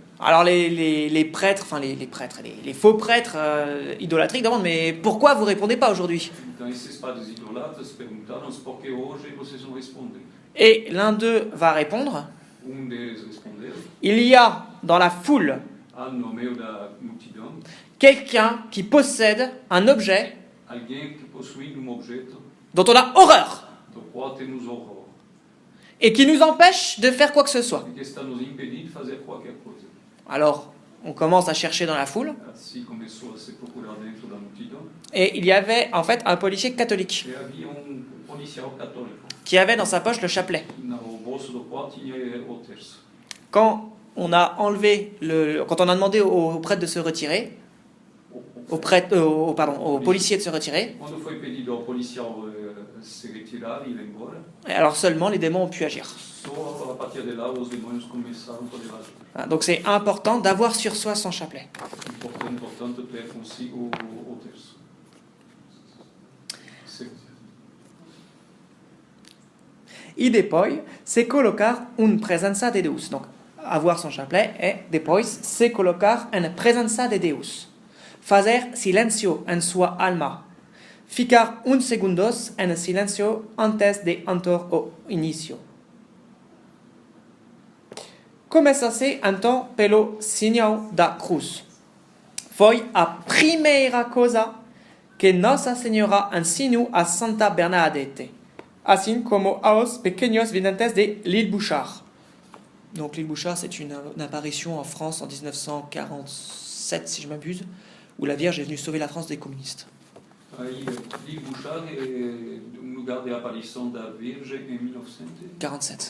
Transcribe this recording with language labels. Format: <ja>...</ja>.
<fr>Alors les prêtres, les faux prêtres idolâtriques demandent mais pourquoi vous répondez pas aujourd'hui?</fr> <pt>Então esses padres idolatras perguntaram por que hoje vocês não respondem.</pt> <fr>Et l'un d'eux va répondre.</fr> <pt>Deles respondeu.</pt> <fr>Il y a dans la foule</fr> <pt>No meio da multidão</pt> <fr>quelqu'un qui possède un objet</fr> <pt>alguém que possui objeto</pt> <fr>dont on a horreur</fr> <pt>do qual temos horror</pt> <fr>et qui nous empêche de faire quoi que ce soit.</fr> <pt>e que está nos impedindo de fazer qualquer coisa.</pt> <fr>Alors on commence à chercher dans la foule</fr> <pt>Assim começou a se procurar dentro da multidão.</pt> <fr>et il y avait en fait un policier catholique</fr> <pt>E havia policial católico</pt> <fr>qui avait dans sa poche le chapelet.</fr> <pt>no bolso do qual tinha o terço.</pt> <fr>Quand on a demandé au prêtre de se retirer, au policier de se retirer,</fr> <pt>Quando foi pedido ao policial se retirar e ir embora,</pt> <fr>alors seulement les démons ont pu agir.</fr> <pt>só a partir de lá os demônios começaram a poder agir.</pt> <fr>Voilà, donc c'est important d'avoir sur soi son chapelet.</fr> <pt>Importante ter consigo o terço. E depois se colocar presença de Deus.</pt> <fr>Donc avoir son chapelet et</fr> <pt>depois se colocar presença de Deus. Fazer silencio en sua alma. Ficar segundos en silencio antes de entrar ao início. Começa-se então pelo sinal da cruz. Foi a primeira coisa que Nossa Senhora ensinou a Santa Bernadette, assim como aos pequenos videntes de l'île Bouchard.</pt> <fr>Donc l'île Bouchard, c'est une apparition en France en 1947, si je m'abuse, où la Vierge est venue sauver la France des communistes.</fr> <pt>Aí, l'île Bouchard é lugar de aparição da Virgem em 1947,</pt>